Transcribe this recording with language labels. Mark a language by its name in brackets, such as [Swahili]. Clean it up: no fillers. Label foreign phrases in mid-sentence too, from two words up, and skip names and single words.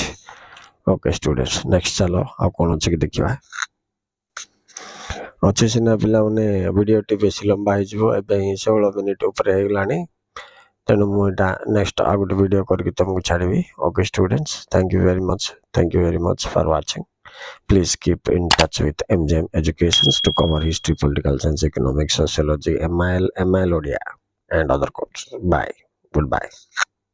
[English] OK students, [Odia] ନେକ୍ସଟ ଚାଲ ଆଉ କ'ଣ ଅଛି କି ଦେଖିବା। ଅଛି ସିନା ପିଲାମାନେ, ଭିଡ଼ିଓଟି ବେଶୀ ଲମ୍ବା ହେଇଯିବ, ଏବେ ହିଁ 16 ମିନିଟ୍ ଉପରେ ହେଇଗଲାଣି। ତେଣୁ ମୁଁ ଏଇଟା ନେକ୍ସଟ ଆଉ ଗୋଟେ ଭିଡ଼ିଓ କରିକି ତୁମକୁ ଛାଡ଼ିବି। [English] OK students, thank you very much for watching. Please keep in touch with MGM Educations to cover history, political science, economics, sociology, MIL, Odia, and other courses. Bye. Goodbye.